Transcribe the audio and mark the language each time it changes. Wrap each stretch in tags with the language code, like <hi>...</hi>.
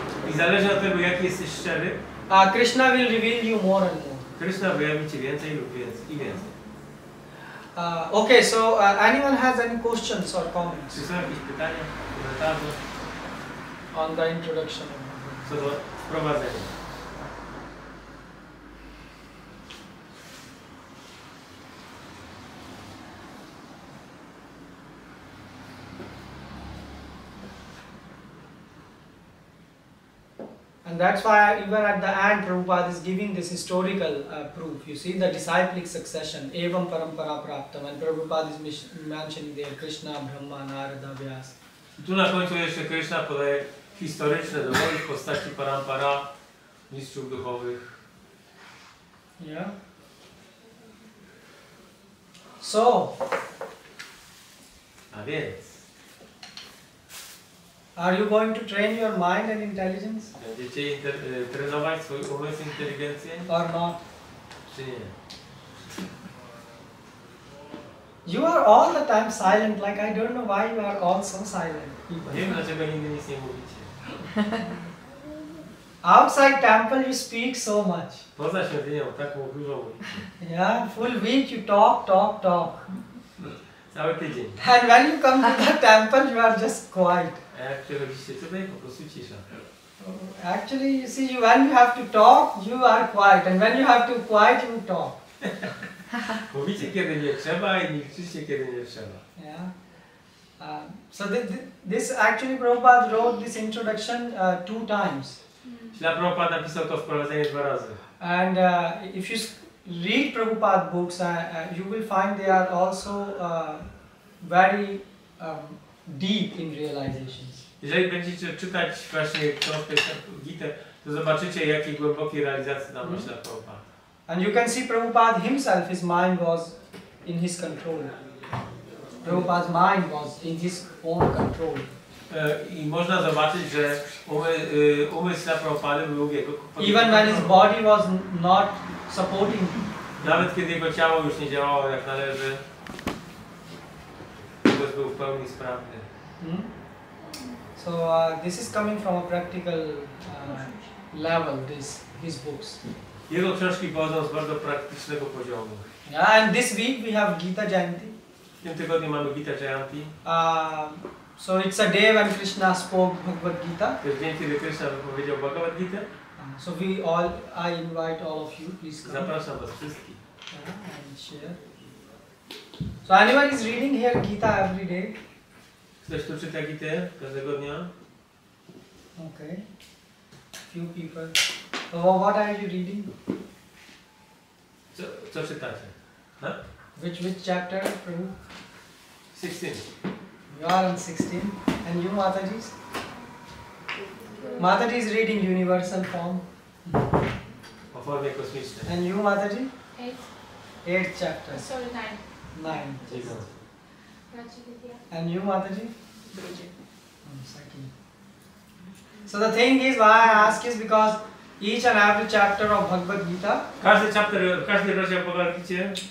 <pl>i zależy od tego, jaki jesteś szczery,</pl> <en>Krishna will reveal you more and more.</en> <pl>Krishna wyjawi ci więcej lub więcej i więcej.</pl> <en>Okay, so anyone has any questions or comments?</en> <pl>Czy są jakieś pytania, komentarze</pl> <en>on the introduction?</en> <pl>Co do wprowadzenia.</pl> <en>And that's why even at the end Prabhupada is giving this historical proof. You see the disciplic succession,</en> <sa>evam parampara praptam,</sa> <en>and Prabhupada is mentioning there Krishna, Brahma, Narada, Vyasa.</en> <pl>Tu na końcu jeszcze Krishna podaje historyczne dowody w postaci parampara, mistrzów duchowych.</pl> <en>Yeah. So,</en> <pl>a więc</pl> <en>are you going to train your mind and intelligence?</en> <pl>Będziecie trenować swój umysł, inteligencję?</pl> <en>Or not?</en> <pl>Czy nie?</pl> <en>You are all the time silent, like I don't know why you are all so silent.</en> <pl>Nie wiem, dlaczego nigdy nic nie mówicie.</pl> <en>Outside temple you speak so much.</en> <pl>Poza świątynią tak dużo mówicie.</pl> <en>Yeah, full week you talk.</en> <pl>Cały tydzień.</pl> <en>And when you come to the temple you are just quiet.</en> <pl>A jak przychodzicie tutaj, po prostu cisza.</pl> <en>Actually, you see, when you have to talk, you are quiet, and when you have to quiet, you talk.</en> <pl>Mówicie, kiedy nie trzeba, i milczycie, kiedy nie trzeba.</pl> <en>Yeah. So this actually Prabhupada wrote this introduction 2 times.</en> <pl>Śrila Prabhupada napisał to wprowadzenie 2 razy.</pl> <en>And if you read Prabhupada books, you will find they are also very deep in realizations.</en> <pl>Jeżeli będziecie czytać właśnie książkę Gitę, to zobaczycie, jakiej głębokiej realizacji tam ma Śrila Prabhupada.</pl> <en>And you can see Prabhupada himself, his mind was in his control. Prabhupada's mind was in his own control.</en> <pl>I można zobaczyć, że umysł Śrila Prabhupady był w jego kontroli.</pl> <en>Even when his body was not supporting him.</en> <pl>Nawet kiedy jego ciało już nie działało jak należy, umysł był w pełni sprawny.</pl> <en>So this is coming from a practical level, his books.</en> <pl>Jego książki pochodzą z bardzo praktycznego poziomu.</pl> <en>And this week we have Gita Jayanti.</en> <pl>W tym tygodniu mamy Gita Jayanti.</pl> <en>So it's a day when Krishna spoke Bhagavad Gita.</en> <pl>To jest dzień, kiedy Krishna wypowiedział Bhagavad Gita.</pl> <en>So I invite all of you, please come.</en> <pl>Zapraszam was wszystkich.</pl> <en>And share. So anyone is reading here Gita every day?</en> <pl>Ktoś tu czyta Gitę każdego dnia?</pl> <en>Okay. Few people. So what are you reading?</en> <pl>Co czytacie? Huh?</pl> <en>Which chapter, Prabhu? 16. You are on 16. And you, Mataji? Mataji is reading Universal Form.</en> <pl>O formie kosmicznej.</pl> <en>And you, Mataji? 8. 8th chapter. Sorry, 9. 9. Rajaditya. And you, Mataji?</en> <pl>Drugie.</pl> <en>Second. So the thing is, why I ask is because each and every chapter of Bhagavad Gita</en> <pl>Każdy rozdział Bhagavad Gita</pl>